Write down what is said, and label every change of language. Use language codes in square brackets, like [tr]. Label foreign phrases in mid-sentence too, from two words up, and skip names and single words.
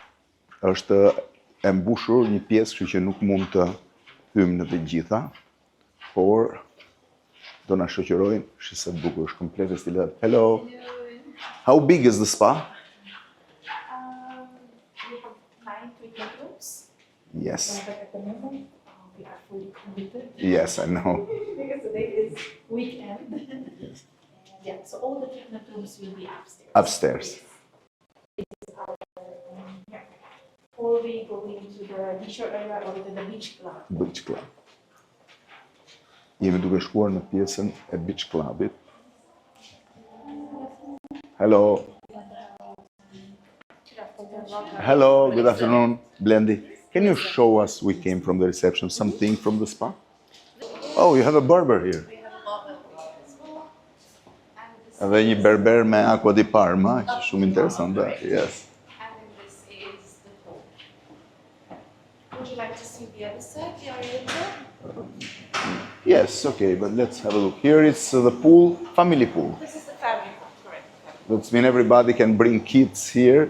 [sq] Është e mbushur një pjesë, kështu që nuk mund të hymë në të gjitha, por do na shoqërojnë, është sa e bukur, është komplet e stilat. [en] Hello. How big is the spa? We have 9 treatment rooms. Yes. But at the moment, we are fully committed. Yes, I know. Because today is weekend. Yes. And yeah, so all the treatment rooms will be upstairs. Upstairs. This is our before we go into the leisure area or to the beach club. Beach Club. [sq] Jemi duke shkuar në pjesën e Beach Clubit. [en] Hello. Hello, good afternoon, Blendy. Can you show us, we came from the reception, something from the spa? Oh, you have a barber here. We have a barbell as well. And this, [sq] Edhe një berber me aqua di Parma, që shumë interesante. [en] Yes. and then this is the pool. Would you like to see the other side, the Oriental? Yes, okay, but let's have a look. Here it's the pool, family pool. This is the family pool, correct. That means everybody can bring kids here.